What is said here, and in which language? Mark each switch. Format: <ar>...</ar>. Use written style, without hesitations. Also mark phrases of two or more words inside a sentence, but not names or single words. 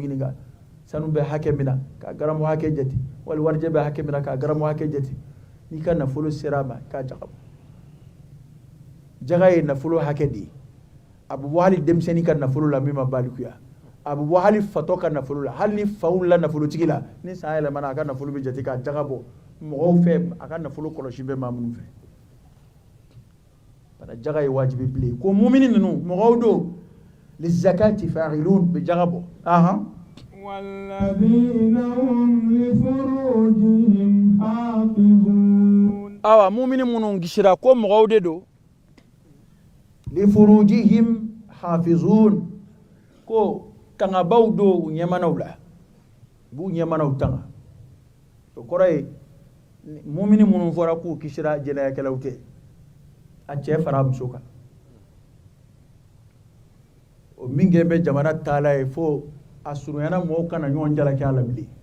<bm>ɲininka sanu bɛ hakɛ min na k'a garamu hakɛ jate wali warijɛ bɛ hakɛ min na k'a garamu hakɛ jate n'i ka nafolo sera a ma k'a jaga bɔ jaga ye nafolo hakɛ de ye a bɛ bɔ hali denmisɛnnin ka nafolo la min ma balikuya a bɛ bɔ hali fatɔ ka nafolo la hali ni faw la nafolotigi la ni san yɛlɛmana a ka nafolo bɛ jate k'a jaga bɔ mɔgɔw fɛ a ka nafolo kɔlɔsi bɛ maa minnu fɛ bana jaga ye wajibi bilen ko mumini ninnu mɔgɔw don</bm> <ar>للزكاة فاعلون</ar> <bm>bɛ jaga bɔ</bm> <ar>والذين هم لفروجهم حافظون</ar> <bm>awa mumini minnu gisira ko mɔgɔw de don</bm> <ar>لفروجهم حافظون</ar> <bm>ko kangabaw do u ɲɛmanaw la b'u ɲɛmanaw tanga o kɔrɔ ye mumini minnu fɔra k'u kisira jɛnɛyakɛlaw tɛ a cɛ fara muso kan o min kɛ bɛ jamana taala ye fo a surunyana mɔgɔw kana ɲɔgɔn jalaki a la bilen</bm>